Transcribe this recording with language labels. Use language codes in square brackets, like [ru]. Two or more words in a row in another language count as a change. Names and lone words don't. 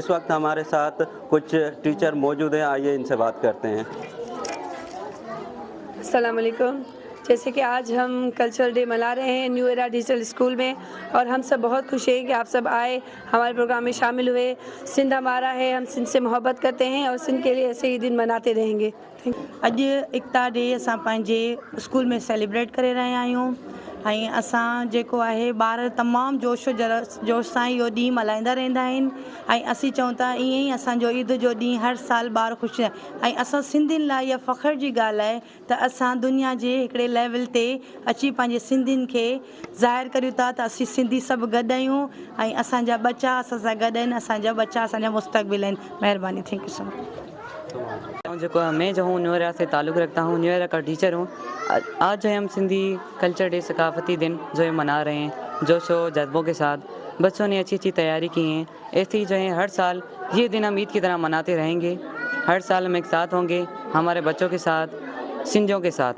[ur] اس وقت ہمارے ساتھ کچھ ٹیچر موجود ہیں، آئیے ان سے بات کرتے ہیں۔ السلام علیکم۔ جیسے کہ آج ہم [en] cultural day [ur] منا رہے ہیں نیو ایرا ڈیجیٹل اسکول میں، اور ہم سب بہت خوش ہیں کہ آپ سب آئے، ہمارے پروگرام میں شامل ہوئے۔ سندھ ہمارا ہے، ہم سندھ سے محبت کرتے ہیں اور سندھ کے لیے ایسے ہی دن مناتے رہیں گے۔ [sd] اج एकता डे असां पंहिंजे स्कूल में सेलिब्रेट करे रहिया आहियूं ऐं असां जेको आहे ॿार तमामु जोश सां इहो ॾींहुं मल्हाईंदा रहंदा आहिनि ऐं असीं चऊं था ईअं ई असांजो ईद जो ॾींहुं हर साल ॿार ख़ुशि ऐं असां सिंधियुनि लाइ इहा फ़ख्र जी ॻाल्हि आहे त असां दुनिया जे हिकिड़े लेवल ते अची पंहिंजे सिंधियुनि खे ज़ाहिर करियूं था त असीं सिंधी सभु गॾु आहियूं ऐं असांजा बच्चा असां सां गॾु आहिनि, असांजा बच्चा असांजा मुस्तक़बिल आहिनि। महिरबानी, [en] thank you so much. [ur] میں جو ہوں نیو ایرا سے تعلق رکھتا ہوں، نیو ایرا کا ٹیچر ہوں۔ آج جو ہے ہم سندھی [en] culture day [ur] ثقافتی دن جو ہے منا رہے ہیں جوش اور جذبوں کے ساتھ. بچوں نے اچھی اچھی تیاری کی ہے۔ ایسے ہی جو ہے ہر سال یہ دن ہم عید کی طرح مناتے رہیں گے. ہر سال ہم ایک ساتھ ہوں گے ہمارے بچوں کے ساتھ، سندھیوں کے ساتھ.